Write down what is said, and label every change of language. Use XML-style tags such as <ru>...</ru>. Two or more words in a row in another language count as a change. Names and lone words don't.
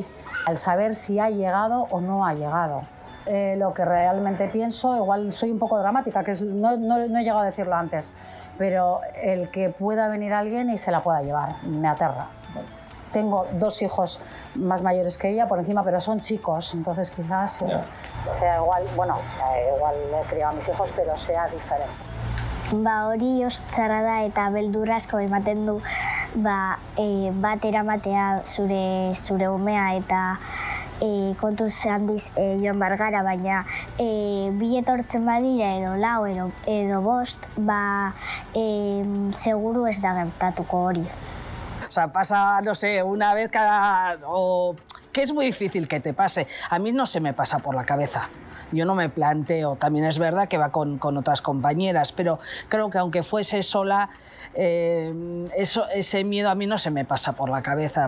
<es>Al saber si ha llegado o no ha llegado. Lo que realmente pienso, igual soy un poco dramática, que no he llegado a decirlo antes, pero el que pueda venir alguien y se la pueda llevar, me aterra. Tengo 2 hijos más mayores que ella por encima, pero son chicos, entonces quizás sea igual, igual he criado a mis hijos, pero sea diferente.</es> <eu>Hori oso txarra da eta beldurra asko ematen du bat eramatea zure umea eta kontuz handiz joan behar gara, baina bi etortzen badira edo lau edo bost, seguru ez da gertatuko hori.</eu> <es>O sea, pasa, no sé, una vez o que es muy difícil que te pase. A mí no se me pasa por la cabeza. Yo no me planteo, también es verdad que va con otras compañeras, pero creo que aunque fuese sola, ese miedo a mí no se me pasa por la cabeza.</es>